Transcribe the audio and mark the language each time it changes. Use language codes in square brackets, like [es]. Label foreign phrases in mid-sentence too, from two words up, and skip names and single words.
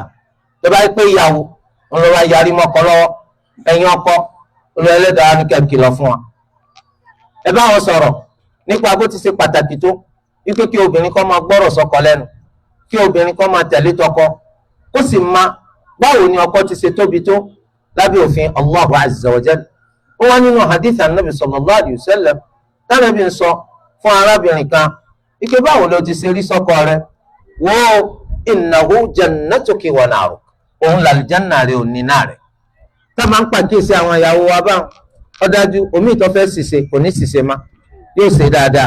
[yo] Tó bá yẹ pé ìyàwó òun ló wá yarí mọ́kọ lọ́wọ́, ẹ̀yin ọkọ Olúwa Ẹlẹ́dàá ní kẹ́ kìlọ̀ fún wa. Ẹ bá wọn sọ̀rọ̀ nípa bó ti ṣe pàtàkì tó wípé kí obìnrin kó máa gbọ́rọ̀ sọ́kọ lẹ́nu, kí obìnrin kó máa tẹ̀lé tọkọ, ó sì máa báwo ni ọkọ ti ṣe tóbi tó lábẹ́ òfin [ar] الله عز وجل. [yo] Ó wá nínú hadith Annabi [ar] صلى الله عليه وسلم [yo] tánàbí ń sọ fún arábìnrin kan ike báwo ló ti ṣe rí sọ́kọ rẹ̀, wo [ar] إنه جنتك ونارك, [yo] òun làlùjánnà rẹ̀ òní náà rẹ̀. Tá máa ń pàkíyèsí àwọn ìyàwó wa báwọn ọ̀dájú omi ìtọ́ fẹ́ ṣìṣe kò ní ṣìṣe má, yóò ṣe dáadáa.